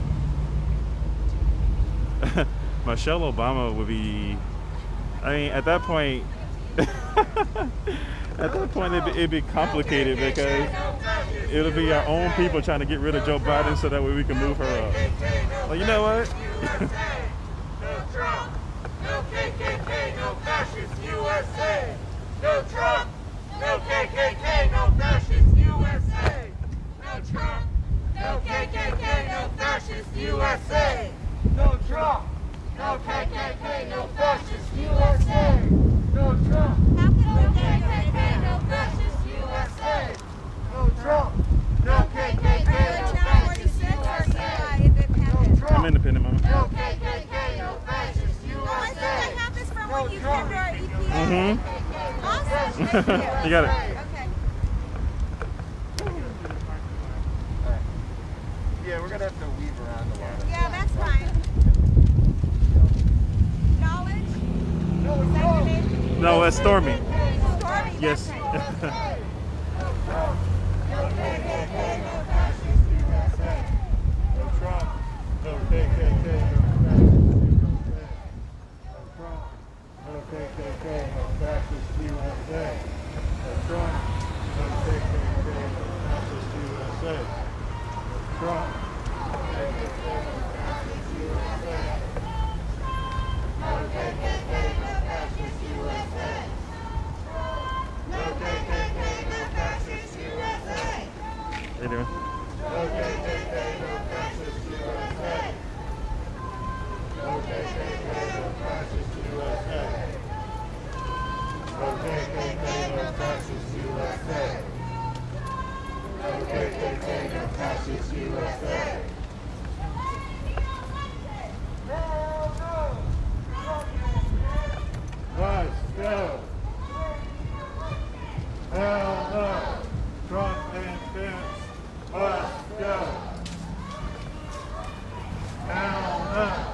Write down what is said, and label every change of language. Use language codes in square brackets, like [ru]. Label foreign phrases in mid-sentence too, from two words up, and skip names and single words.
[en] Michelle Obama would be. I mean, at that point, it'd be complicated because it'll be our own people trying to get rid of Joe Biden so that way we can move her up. Well, you know what? No Trump, no KKK, no fascist USA. No Trump, no KKK, no fascist USA. No Trump, no KKK, no fascist USA. No Trump, no KKK, no fascist USA. No Trump, no KKK, no fascist USA. No Trump, no KKK, no fascist USA. No Trump, I'm independent, mama. no KKK, no fascist USA. I think I have this from when you came to our EPA. Mm-hmm. Awesome. Thank you. You got it. Okay. Yeah, we're gonna have to weave around a lot of. Yeah, that's fine. Knowledge? No, Is that your name? No, that's Stormy. Stormy. Yes. That's right. no KKK, no fascist USA. No Trump, no KKK, no fascist USA. No Trump, no KKK, no fascist USA. No Trump, no KKK, no fascist USA. No Trump, no KKK, no fascist USA. No KKK, no fascist USA. No KKK, no fascist USA. How you doing? No KKK, no fascist USA. No KKK, no fascist USA. No KKK, no fascist USA. No KKK, no fascist USA. Let's go. Hell no. Trump and Pence. Let's go. Hell no.